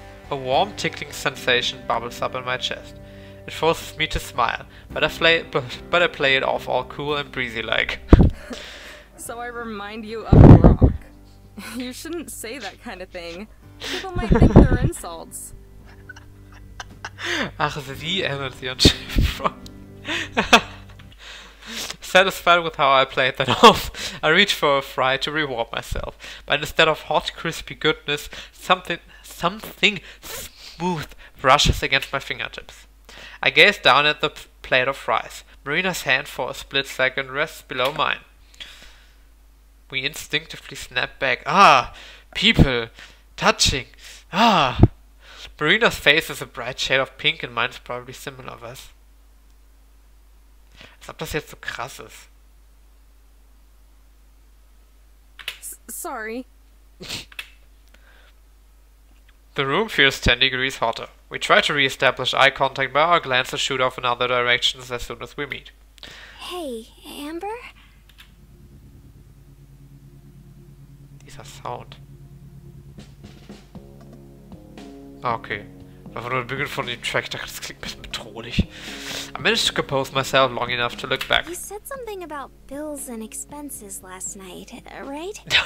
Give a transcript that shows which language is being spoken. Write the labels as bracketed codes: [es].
[en] A warm, tickling sensation bubbles up in my chest. It forces me to smile, but I play it off all cool and breezy like. So I remind you of a rock. You shouldn't say that kind of thing. People might think they're insults. [de] Ach, sie erinnert sie an Shiprock. [en] Satisfied with how I played that off, I reach for a fry to reward myself, but instead of hot, crispy goodness, something smooth brushes against my fingertips. I gaze down at the plate of fries. Marina's hand for a split second rests below mine. We instinctively snap back. Ah! People! Touching! Ah! Marina's face is a bright shade of pink and mine's probably similar, [de] was? Als ob das jetzt so krass ist. [en] Sorry. The room feels 10 degrees hotter. We try to re-establish eye contact, but our glances shoot off in other directions as soon as we meet. Hey, Amber? [de] Dieser Sound. Ah, okay. Einfach nur der Beginn von dem Track, das klingt ein bisschen bedrohlich. [en] I managed to compose myself long enough to look back. You said something about bills and expenses last night, right?